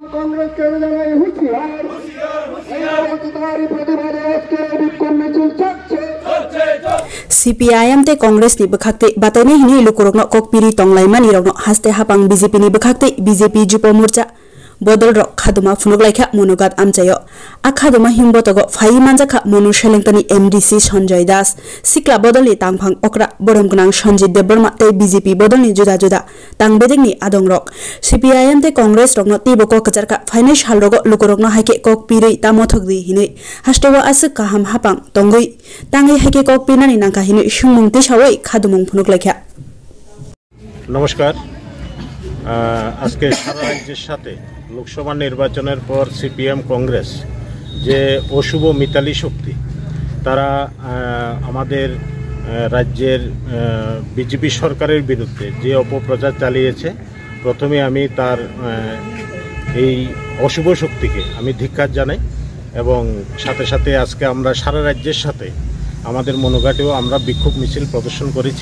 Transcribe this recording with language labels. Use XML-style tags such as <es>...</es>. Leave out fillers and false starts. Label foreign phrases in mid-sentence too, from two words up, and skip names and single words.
<bn>কংগ্রেসকে জানাই হুঁশিয়ার, তারই প্রতিবাদে আজকে বিক্ষোভ মিছিল চলছে।</bn> <trp>CPIM te Congress ni bekhakte batane hini lukurokno kokpiri tonglaimani rokno haste hapang BJP ni bekhakte BJP Jupo Morcha bodol rok khaduma phunuk laikha monogat amchayo akhaduma himbotogo phai manjakha monu shelengtani MDC Sanjay Das sikla bodoli tangphang okra boromgnang Sanjit Deborma te BJP bodolni juda juda tangbedingni adongrok CPIM te Congress rokno tiboko kajarka financial rogo lukurokno haike kokpiri tamothokdi hini hastewa asuk kaham hapang tongoi tangai haike kokpinani nangka hini sumungti sawai khadumung phunuk laikha।</trp> <bn>নমস্কার। আজকে সারা রাজ্যের সাথে লোকসভা নির্বাচনের পর সিপিএম কংগ্রেস যে অশুভ মিতালি শক্তি তারা আমাদের রাজ্যের বিজেপি সরকারের বিরুদ্ধে যে অপপ্রচার চালিয়েছে, প্রথমে আমি তার এই অশুভ শক্তিকে আমি ধিক্কার জানাই এবং সাথে সাথে আজকে আমরা সারা রাজ্যের সাথে আমাদের মনোঘাটেও আমরা বিক্ষোভ মিছিল প্রদর্শন করেছি।</bn>